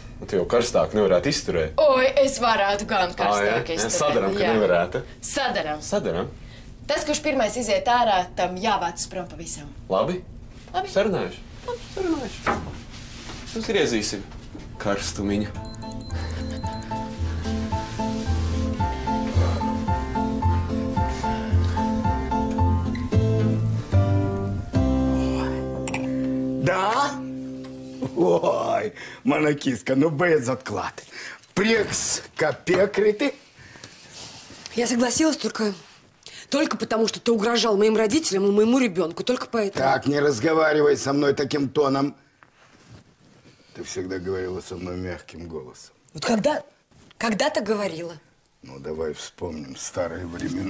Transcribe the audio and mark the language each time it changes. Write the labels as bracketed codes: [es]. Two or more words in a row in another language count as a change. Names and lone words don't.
[lv] Un tu jau karstāk nevarētu izturēt. Oi, es varētu gan karstāk izturēt. Sadaram, ka nevarētu. Sadaram. Sadaram. Tas, kurš pirmais iziet ārā, tam jāvāc prom pavisam. Labi? Labi. Sarunājuši. Labi, sarunājuši. Uzgriezīsim karstumiņu. [ru] Да? [lv] Ой, mana киска, ну beidzot klāt. Prieks, ka piekriti. [ru] Я согласилась только потому, что ты угрожал моим родителям и моему ребенку. Только поэтому. Так, не разговаривай со мной таким тоном. Ты всегда говорила со мной мягким голосом. Вот когда-то говорила. Ну, давай вспомним старые времена.